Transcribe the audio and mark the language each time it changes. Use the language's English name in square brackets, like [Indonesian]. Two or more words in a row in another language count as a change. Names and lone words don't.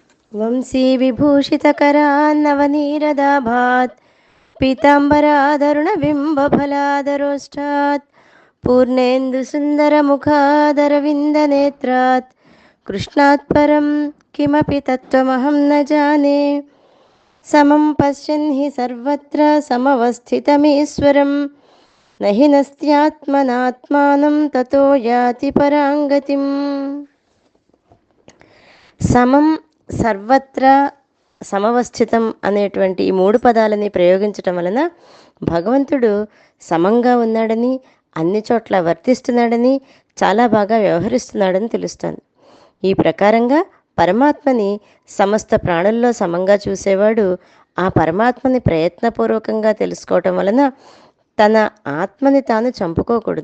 [Sanskrit] వంశీ విభూషితకరాన్నవనీరదాభాత్ పీతాంబరాధరుణబింబఫలాదరోష్టాత్ పూర్ణేन्दुसुन्दरमुखादरविन्दनेत्रात् कृष्णात् परं किमपि तत्त्वमहं न जाने। समं पश्यन् हि सर्वत्र समवस्थितमीश्वरं न हि नस्त्यात्मनात्मानं ततो याति परां गतिम्। [Telugu] సమం సర్వత్రా సమవస్థితం అనేటువంటి ఈ మూడు పదాలని ప్రయోగించటం వలన భగవంతుడు సమంగా ఉన్నాడని, అన్ని చోట్ల వర్తిస్తున్నాడని, చాలా బాగా వ్యవహరిస్తున్నాడని తెలుస్తోంది. ఈ ప్రకారంగా పరమాత్మని సమస్త ప్రాణుల్లో సమంగా చూసేవాడు ఆ పరమాత్మని ప్రయత్నపూర్వకంగా తెలుసుకోవటం వలన తన ఆత్మని తాను చంపుకోకూడదు.